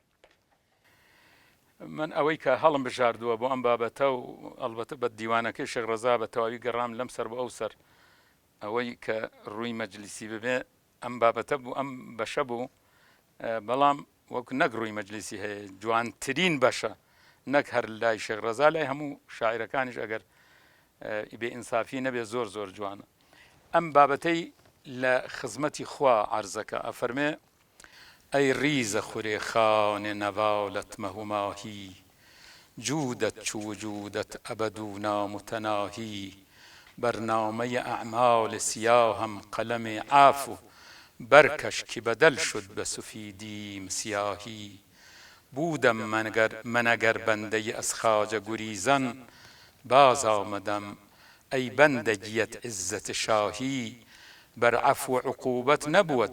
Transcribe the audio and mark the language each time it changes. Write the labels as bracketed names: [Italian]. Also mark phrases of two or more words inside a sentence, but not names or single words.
[Central Kurdish] من ئەوەی کە هەڵم بژاردووە بۆ ئەم بابەتە و ئەلبەتە بە دیوانەکەی شێخ ڕەزا بە تەواوی گەڕام لەم سەر بۆ ئەو سەر ئەوەی کە ڕووی مەجلیسی ببێ ئەم بابەتە بوو ئەم بەشە بوو بەڵام وەکو نەگڕووی مەجلیسی هەیە جوانترین بەشە نەک هەر لای شێخ ڕەزا لای هەموو شاعیرەکانیش ئەگەر بێئینسافی نەبێ زۆر زۆر جوانە. ئەم بابەتەی لە خزمەتی خوا عەرزەکە ئەفەرمێ [Persian] ئەی ریزە خوێ خانێ نەڤاڵەت مەهوماهی جودت چو وجودت أبد نامتناهی برنامه اعمال سیاهم قلم عفو برکش که بدل شد به سفیدیم سیاهی بودم من اگر بنده از خواجه گریزان باز آمدم ای بندگیت عزت شاهی بر عفو عقوبت نبود